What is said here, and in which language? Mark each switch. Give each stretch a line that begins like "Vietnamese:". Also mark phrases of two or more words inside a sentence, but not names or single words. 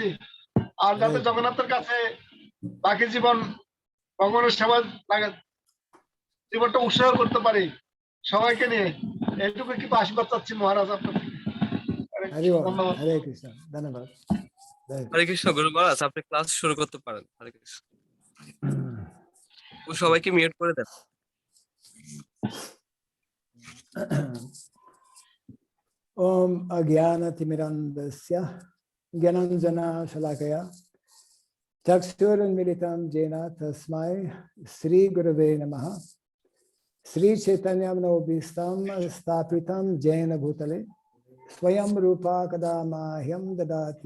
Bangla: আর যাতে জগন্নাথের কাছে বাকি জীবন ভগবানের সেবা জীবনটা উৎসর্গ করতে পারি সবাইকে নিয়ে, এটুকু কৃপা আশীর্বাদ চাচ্ছি মহারাজ আপনার থেকে। হরে বোল. ধন্যবাদ।
Sanskrit: हरे कृष्ण.
Bangla: ধন্যবাদ। হরে কৃষ্ণ গুরু মহারাজ, আপনি ক্লাস শুরু করতে পারেন। হরে কৃষ্ণ। ও সবাইকে মিউট করে দেন।
Sanskrit: ॐ अज्ञानतिमिरान्धस्य ज्ञानाञ्जन शलाकया चक्षुरुन्मीलितं येन तस्मै श्री गुरवे नमः श्री चैतन्यं नवोभीष्टं स्थापितं येन भूतले स्वयं रूप कदामह्यं ददाति